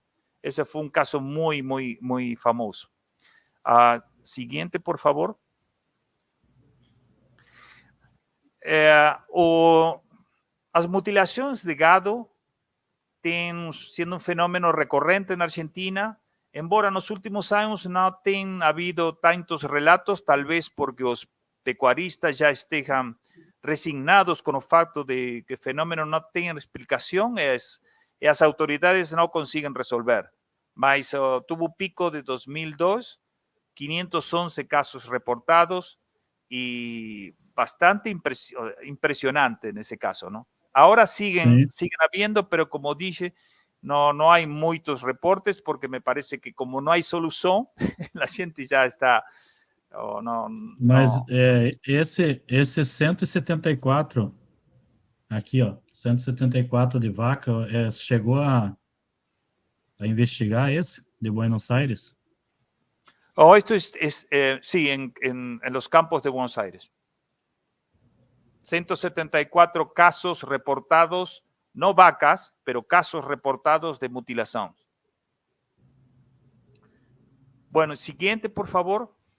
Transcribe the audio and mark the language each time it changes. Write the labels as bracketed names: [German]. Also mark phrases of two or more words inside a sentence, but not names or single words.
[Spanish] Ese fue un caso muy famoso. Siguiente, por favor. Las mutilaciones de gado siendo un fenómeno recurrente en Argentina. [Portuguese] embora nos últimos anos não tenha havido tantos relatos, talvez porque os pecuaristas já estejam resignados com o fato de que o fenômeno não tem explicação e as autoridades não conseguem resolver. [Spanish] Mas tuvo um pico de 2002, 511 casos reportados y bastante impresionante en ese caso, ¿no? Ahora siguen habiendo, pero como dije, no hay muchos reportes porque me parece que como no hay solución, la gente ya está... [Portuguese] Mas esse 174, aqui, ó, 174 de vaca, chegou a investigar esse de Buenos Aires? [Spanish] Esto sí, en los campos de Buenos Aires. 174 casos reportados, no vacas, pero casos reportados de mutilación. Bueno, siguiente, por favor.